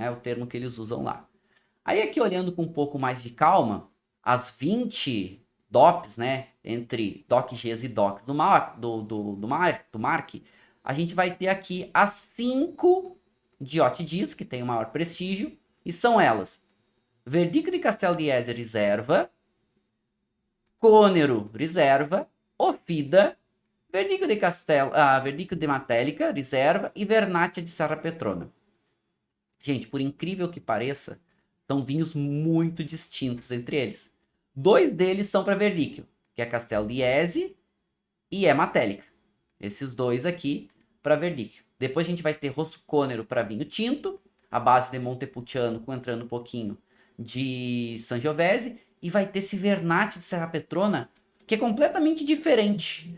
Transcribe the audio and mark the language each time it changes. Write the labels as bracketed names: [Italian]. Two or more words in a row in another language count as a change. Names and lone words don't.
[Portuguese] É o termo que eles usam lá. Aí aqui olhando com um pouco mais de calma, as 20 DOPs, né, entre DOC-Gs e DOCs do Mark, a gente vai ter aqui as 5 DIOT-Ds, que tem o maior prestígio, e são elas: Verdicchio di Castel Diese Riserva, Cônero Riserva, Ofida, Verdicchio de Matelica Riserva e Vernaccia di Serra Petrona. Gente, por incrível que pareça, são vinhos muito distintos entre eles. 2 deles são para Verdicchio, que é Castel Diese e é Matelica. Esses 2 aqui para Verdicchio. Depois a gente vai ter Rosso Cônero para vinho tinto, a base de Montepulciano, entrando um pouquinho de Sangiovese, e vai ter esse Vernaccia de Serra Petrona, que é completamente diferente.